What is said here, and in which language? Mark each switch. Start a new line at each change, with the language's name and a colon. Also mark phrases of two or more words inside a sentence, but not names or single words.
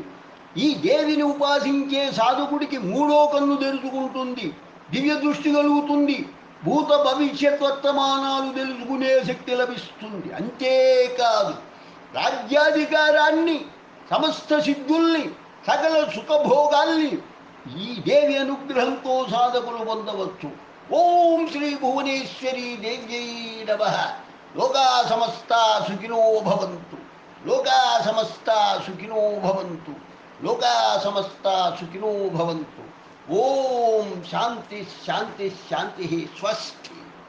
Telugu: ఈ దేవిని ఉపాసించే సాధకుడికి 3వ కన్ను తెరుచుకుంటుంది, దివ్య దృష్టి కలుగుతుంది, భూత భవిష్యత్ వర్తమానాలు తెలుసుకునే శక్తి లభిస్తుంది. అంతేకాదు రాజ్యాధికారాన్ని, సమస్త సిద్ధుల్ని, సకల సుఖభోగాల్ని ఈ దేవి అనుగ్రహంతో సాధకులు పొందవచ్చు.
Sanskrit: ఓం శ్రీ భువనేశ్వరీ దేవ్యై నమః. లోకా సమస్తా సుఖినో భవంతు. లోకా సమస్తా సుఖినో భవంతు. లోకా సమస్తా సుఖినో భవంతు. ఓం శాంతి శాంతి శాంతి. స్వస్తి.